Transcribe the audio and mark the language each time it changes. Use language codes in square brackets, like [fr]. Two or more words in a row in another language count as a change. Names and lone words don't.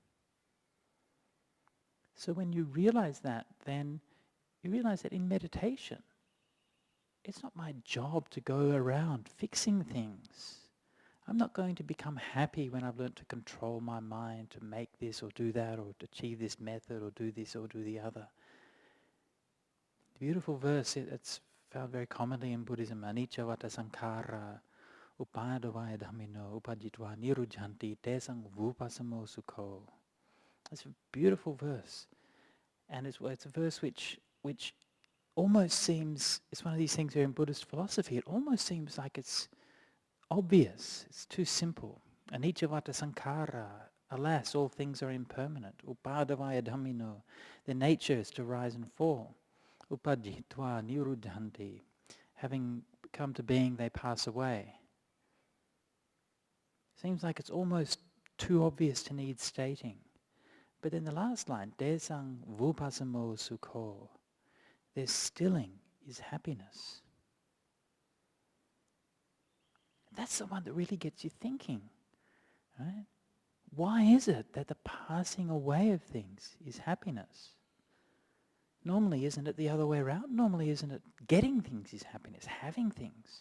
[en] So when you realize that, then you realize that in meditation, it's not my job to go around fixing things. I'm not going to become happy when I've learned to control my mind to make this or do that or to achieve this method or do this or do the other. The beautiful verse, it's found very commonly in Buddhism, [pi] anicca vata sankhara upadavaya dhammino upajitva nirujhanti tesang vupasamo sukho. [en] It's a beautiful verse. And it's a verse which almost seems, it's one of these things here in Buddhist philosophy, it almost seems like it's obvious, it's too simple. [pi] Anicca vata sankhara, [en] alas, all things are impermanent. [pi] Upadavaya dhammino, [en] their nature is to rise and fall. [pi] Upajitva nirujhanti, [en] having come to being, they pass away. Seems like it's almost too obvious to need stating. But then the last line, [pi] desang vupasamo sukho, [en] their stilling is happiness. That's the one that really gets you thinking, right? Why is it that the passing away of things is happiness? Normally, isn't it the other way around? Normally, isn't it getting things is happiness, having things?